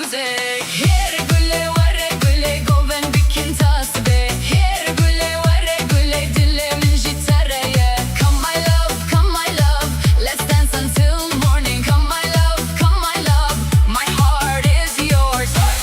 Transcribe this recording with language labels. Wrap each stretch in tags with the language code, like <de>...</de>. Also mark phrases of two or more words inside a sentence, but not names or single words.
<ku>Here gule ware gule goven bikin tasbe. Here gule ware gule dilimin jitareye.</ku> <en>Come my love, let's dance until morning. Come my love, my heart is yours.</en>